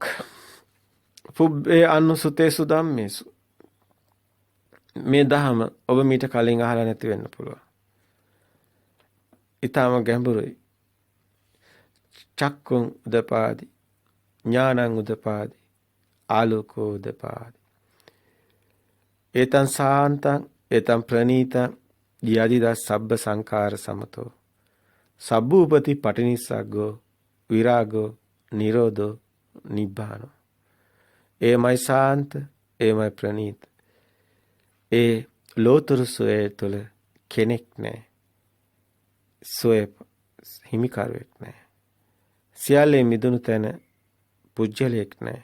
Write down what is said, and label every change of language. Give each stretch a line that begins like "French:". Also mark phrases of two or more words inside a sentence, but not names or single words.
Pali: පුබ්බේ අනුසුතේසු ධම්මේසු.
Sinhala: මේ දහම ඔබ මීට කලින් අහලා නැති වෙන්න පුළුවන්. ඊටම ගැඹුරුයි.
Pali: චක්කුං උදපාදි ඥානං උදපාදි ආලෝකෝ උදපාදි ඒතං සාන්තං ඒතං ප්‍රණීතං යදිදා සබ්බ සංඛාර සමතෝ සබ්බූපති පටිනිස්සග්ගෝ විරාගෝ නිරෝධෝ නිබ්බානෝ.
Sinhala: එමයි සාන්ත එමයි ප්‍රණීත. ඒ ලෝතර සෝය තුළ කෙනෙක් නැහැ. සෝය හිමිකාරයෙක් නැහැ. සියල්ලේ මිදුණු තැන පුජ්‍යලයක් නැහැ.